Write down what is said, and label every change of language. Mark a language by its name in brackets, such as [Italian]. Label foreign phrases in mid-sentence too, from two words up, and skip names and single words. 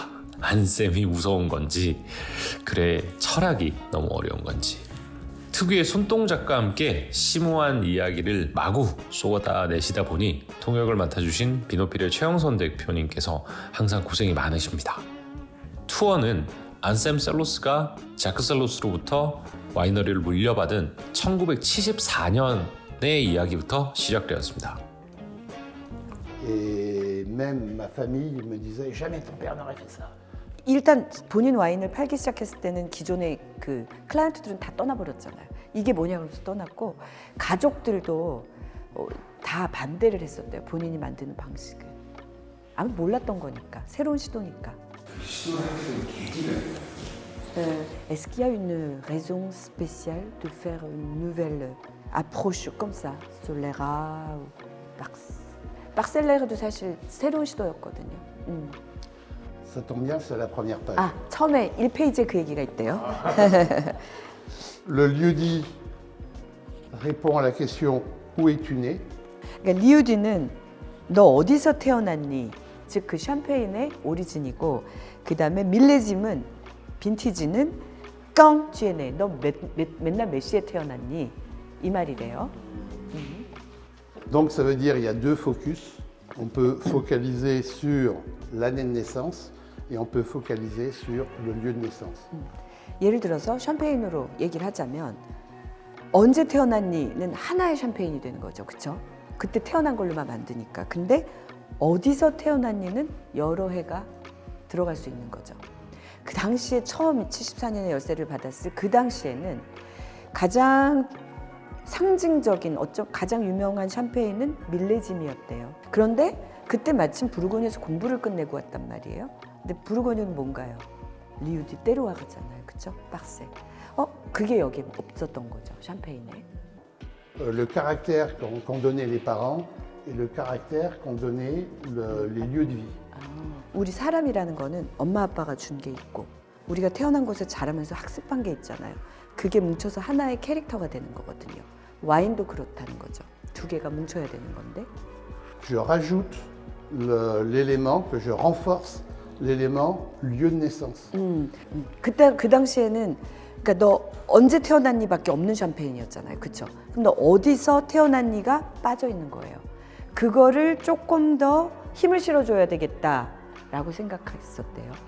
[Korean] 안셈이 무서운 건지 그의 철학이 너무 어려운 건지 특유의 손동작과 함께 심오한 이야기를 마구 쏟아내시다 보니 통역을 맡아주신 비노필의 최영선 대표님께서 항상 고생이 많으십니다. 투어는 안셈 셀로스가 자크 셀로스로부터 와이너리를 물려받은 1974년의 이야기부터 시작되었습니다. [French] Et même ma famille me disait jamais ton père n'aurait fait ça. [Korean] 일단 본인 와인을 팔기 시작했을 때는 기존의 그 클라이언트들은 다 떠나버렸잖아요. 이게 뭐냐 그래서 떠났고 가족들도 다 반대를 했었대요. 본인이 만드는 방식을. 아무 몰랐던 거니까. 새로운 시도니까. [French] Est-ce qu'il y a une raison spéciale de faire une nouvelle approche comme ça? [Korean] Solera ou 박셀레르도 사실 새로운 시도였거든요. [French] Ça tombe bien, c'est la première page. [Korean] 처음에 1페이지에 그 얘기가 있대요. [French] Le lieu-dit répond à la question où es-tu né? [Korean] 그러니까 리우디는 너 어디서 태어났니? 즉 그 샴페인의 오리진이고 그 다음에 밀레짐은 빈티지는 [French] quand tu es né? [Korean] 너 맨날 몇 시에 태어났니? 이 말이래요. [French] Donc ça veut dire il y a deux focus. On peut focaliser sur l'année de naissance et on peut focaliser sur le lieu de naissance. [Korean] 예를 들어서 샴페인으로 얘기를 하자면 언제 태어났니는 하나의 샴페인이 되는 거죠. 그렇죠? 그때 태어난 걸로만 만드니까. 근데 어디서 태어났니는 여러 해가 들어갈 수 있는 거죠. 그 당시에 처음 74년에 열쇠를 받았을 그 당시에는 가장 상징적인 가장 유명한 샴페인은 밀레짐이었대요. 그런데 그때 마침 부르고뉴에서 공부를 끝내고 왔단 말이에요. 근데 부르고뉴는 뭔가요? 리우디 때르와르잖아요. 그렇죠? 박세. 그게 여기에 없었던 거죠. 샴페인에. [French] Le caractère qu'ont donné les parents et le caractère qu'ont donné les lieux de vie. [Korean] 우리 사람이라는 거는 엄마 아빠가 준 게 있고 우리가 태어난 곳에 자라면서 학습한 게 있잖아요. 그게 뭉쳐서 하나의 캐릭터가 되는 거거든요. 와인도 그렇다는 거죠. 두 개가 뭉쳐야 되는 건데. [French] Je rajoute l'élément, que je renforce l'élément lieu de naissance. [Korean] 그때 그 당시에는 그러니까 너 언제 태어났니밖에 없는 샴페인이었잖아요. 그렇죠? 그럼 너 어디서 태어났니가 빠져 있는 거예요. 그거를 조금 더 힘을 실어줘야 되겠다라고 생각했었대요.